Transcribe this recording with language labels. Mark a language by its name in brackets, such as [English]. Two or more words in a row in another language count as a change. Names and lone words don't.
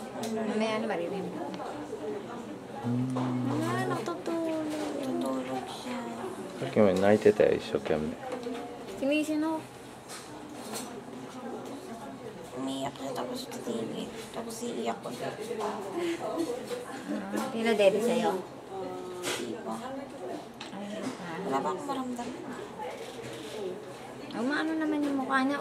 [Filipino] Mamaya na maririnig ako. Wala, natutulog. Tutulog siya. [Japanese] さっきまで泣いてたよ、一生懸命。 [Filipino] Sinisino. Umiiyak siya tapos titigil. Tapos iiyak ko. Pinadede sa'yo. Diba? Ay, Wala ba akong maramdaman? maano naman yung mukha niya.